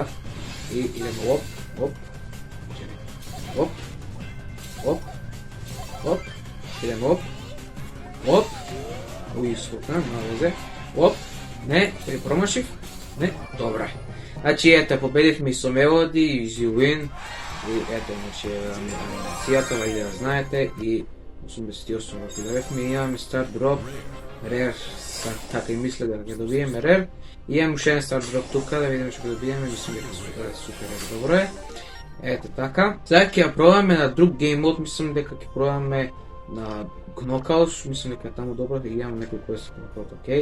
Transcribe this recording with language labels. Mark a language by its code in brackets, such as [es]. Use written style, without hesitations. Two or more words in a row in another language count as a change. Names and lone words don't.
[mk] И идеме лоп, оп. Оп. Оп. Оп. Идеме оп. Оп. Уи, скокна, на везе. Оп. Не, промашив. Не, добра. Значи ете, победивме и со мелоди, [en] easy win. [mk] И ето, значи, анимацијата, вајде да знаете, и 88 ако добевме, имаме Star Drop, Rare, така и мисля да ќе добиеме Rare, и имаме уште еден Star Drop тука, да видиме што ќе добиеме, мислам дека супер добро е. Ето така. Сега ќе ја пробаме на друг [en] game mode, [mk] мислам дека ќе пробаме на Knockout, мислам дека е таму добро, или имаме некој кој се Knockout, окей.